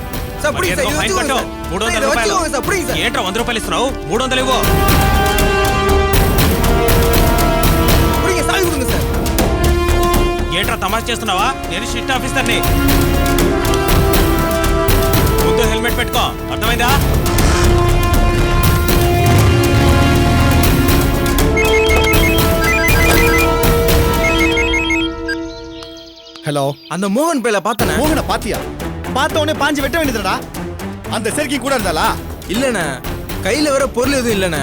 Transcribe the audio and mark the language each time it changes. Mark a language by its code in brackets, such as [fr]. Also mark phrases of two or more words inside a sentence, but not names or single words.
[te] 300 రూపాయలు. ఏంట్రా 100 రూపాయలు ఇస్తున్నావు? 300 ఇవ్వు. ఏంట్రా తమాషా చేస్తున్నావా? నేను షిఫ్ట్ ఆఫీసర్ని. ముందు హెల్మెట్ పెట్టుకో, అర్థమైందా? [ta] ஹலோ, அந்த மோகன் பேல பார்த்தனே. மோகனை பாத்தியா? பார்த்தவனே பாஞ்சு வெட்ட வேண்டியதுடா. அந்த செருக்கி கூட இருந்தாளா? இல்லண்ணே, கையில வேற பொருள் எதுவும் இல்லண்ணே.